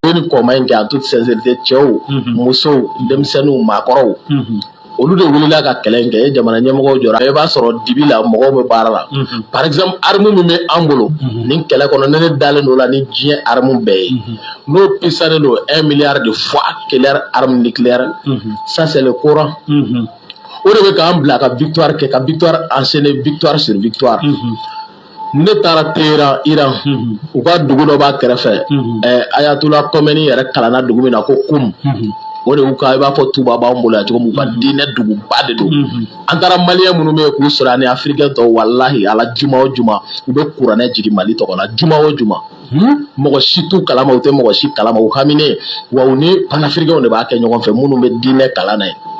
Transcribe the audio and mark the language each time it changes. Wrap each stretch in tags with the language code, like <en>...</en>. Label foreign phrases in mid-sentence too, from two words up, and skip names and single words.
<bm>ni kɔma in kɛ</bm> <fr>en toute sincérité</fr> <bm>cɛw musow denmisɛnninw maakɔrɔw olu de wulila ka kɛlɛ in kɛ jamana ɲɛmɔgɔw jɔra i b'a sɔrɔ dibi la mɔgɔw bɛ baara la</bm> <fr>par exemple</fr> <bm>arme min bɛ an bolo nin kɛlɛ kɔnɔ ne dalen don la ni diɲɛ arme bɛɛ ye n'o pisalen don</bm> <fr>1 milliard de fois quelle arme nucléaire ça c'est le Coran</fr> <bm>o de bɛ k'an bila ka victoire kɛ ka</bm> <fr>victoire enchaîner victoire sur victoire</fr> <bm>ne taara Téhéran Iran u ka dugu dɔ b'a kɛrɛfɛ Ayatollah Khomeini yɛrɛ kalanna dugu min na ko Qom o de y'u ka i b'a fɔ Tuba b'an bolo yan cogo min u ka diinɛ duguba de don an taara maliyɛn minnu bɛ yen k'u sɔrɔ ani africain tɔw walahi ala juma o juma u bɛ kuranɛ jigin Mali tɔgɔ la juma o juma mɔgɔ si t'u kalama u tɛ mɔgɔ si kalama u haminen wa u ni panafricains de b'a kɛ ɲɔgɔn fɛ minnu bɛ diinɛ kalan na</bm>